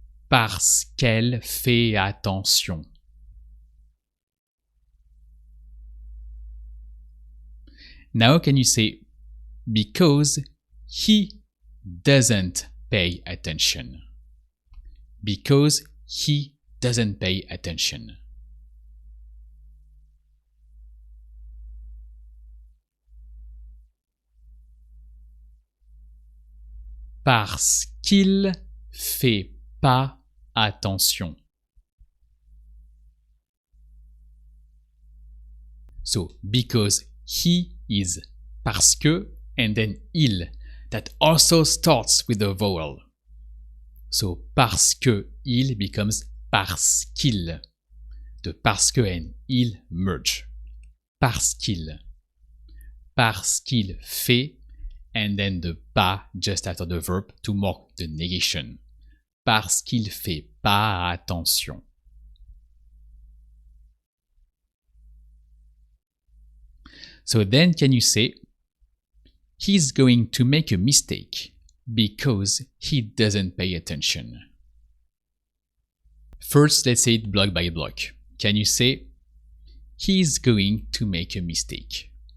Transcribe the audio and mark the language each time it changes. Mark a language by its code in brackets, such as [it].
[fr] Parce qu'elle fait attention. [en] Now can you say because he doesn't pay attention? Because he doesn't pay attention. [fr] Parce qu'il fait pas attention. [en] So, because he is [fr] parce que [en] and then il that also starts with a vowel. [fr] So, parce que il becomes parce qu'il. The parce que and il merge. Parce qu'il. Parce qu'il fait [en] and then the pas just after the verb to mark the negation. [fr] Parce qu'il fait pas attention. [en] So then can you say, he's going to make a mistake because he doesn't pay attention? First, let's say it block by block. Can you say, he's going to make a mistake?